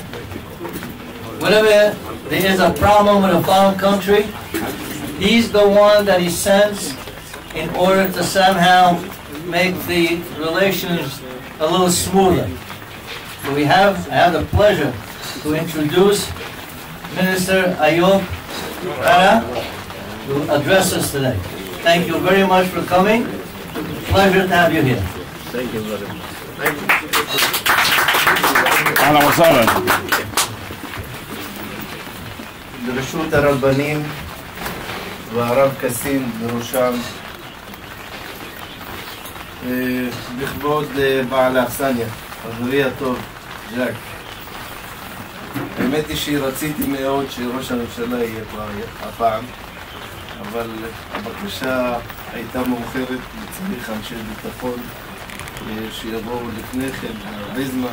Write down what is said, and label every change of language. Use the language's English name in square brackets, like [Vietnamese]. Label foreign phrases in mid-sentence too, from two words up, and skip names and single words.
[English] Whenever there is a problem with a foreign country, he's the one that he sends in order to somehow make the relations a little smoother. So I have the pleasure to introduce Minister Ayub Ara to address us today. Thank you very much for coming. Pleasure to have you here. Thank you, brother. [Arabic] أهلا وسهلا. [Hebrew] ברשות הרבנים והרב קסים בראשם, לכבוד בעל האכסניה, חברי הטוב, ז'ק. האמת היא שרציתי מאוד שראש הממשלה יהיה הפעם, אבל הבקשה הייתה מאוחרת, וצריך אנשי ביטחון שיבואו לפני כן, הרבה זמן.